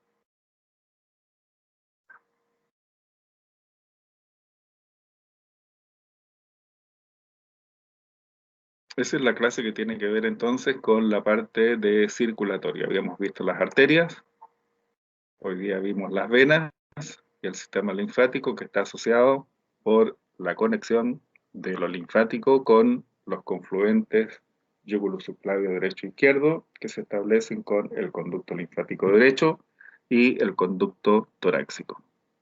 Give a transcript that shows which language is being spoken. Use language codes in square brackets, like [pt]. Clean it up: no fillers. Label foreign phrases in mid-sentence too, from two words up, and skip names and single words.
[es] Esa es la clase que tiene que ver entonces con la parte de circulatoria. Habíamos visto las arterias, hoy día vimos las venas y el sistema linfático que está asociado por la conexión de lo linfático con los confluentes yúgulo subclavio derecho e izquierdo que se establecen con el conducto linfático derecho y el conducto torácico.